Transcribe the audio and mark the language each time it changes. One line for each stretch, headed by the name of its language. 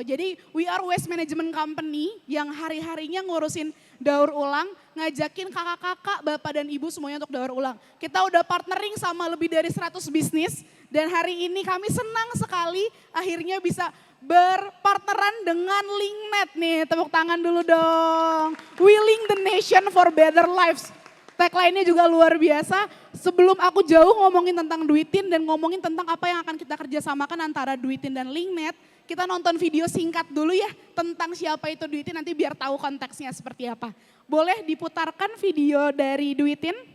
Indonesian: Jadi
English: we are waste management company
Indonesian: yang hari-harinya ngurusin daur ulang, ngajakin kakak-kakak, bapak dan ibu semuanya untuk daur ulang. Kita udah partnering sama lebih dari 100 bisnis dan hari ini kami senang sekali akhirnya bisa berpartneran dengan LinkNet nih. Tepuk tangan dulu dong.
English: We link the nation for better lives.
Indonesian: Tagline-nya juga luar biasa. Sebelum aku jauh ngomongin tentang Duitin dan ngomongin tentang apa yang akan kita kerjasamakan antara Duitin dan LinkNet, kita nonton video singkat dulu ya tentang siapa itu Duitin, nanti biar tahu konteksnya seperti apa. Boleh diputarkan video dari Duitin?